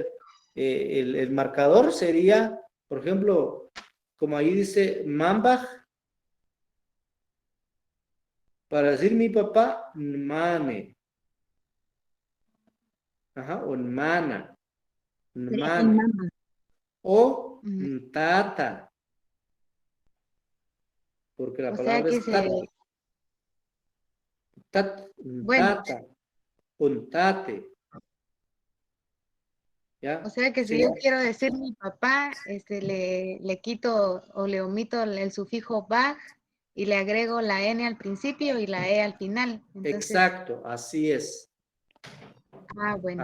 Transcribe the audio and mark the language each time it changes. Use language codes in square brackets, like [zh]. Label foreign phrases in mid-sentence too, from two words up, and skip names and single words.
[es] El marcador sería, por ejemplo, como ahí dice Mambach, para decir mi papá, Nmane. Ajá, o Nmana. Nmane. O Tata. Porque la o sea palabra que es tata. bueno, Tata. Untate. ¿Ya? o sea que si Sí. yo quiero decir mi papá, le quito o le omito el sufijo baj y le agrego la N al principio y la E al final. Entonces, Exacto, así es. bueno,